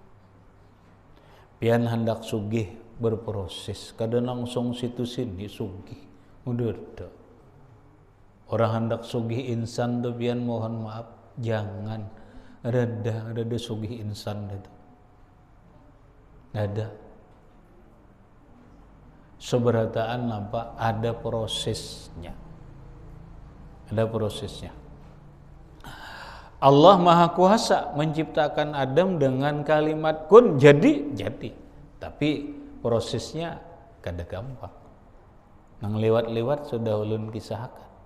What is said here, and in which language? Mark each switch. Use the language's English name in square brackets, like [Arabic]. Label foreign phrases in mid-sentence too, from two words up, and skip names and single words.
[Banjar] Pian hendak sugih berproses, kadang langsung situ sini sugih. Udah. Orang hendak sugih insan tuh pian mohon maaf, jangan reda sugih insan itu. Ada. Seberataan apa? Ada prosesnya. Ada prosesnya. [Indonesian] Allah Maha Kuasa menciptakan Adam dengan kalimat kun, jadi. [Banjar] Tapi prosesnya kada gampang. Nang lewat-lewat sudah ulun kisahkan.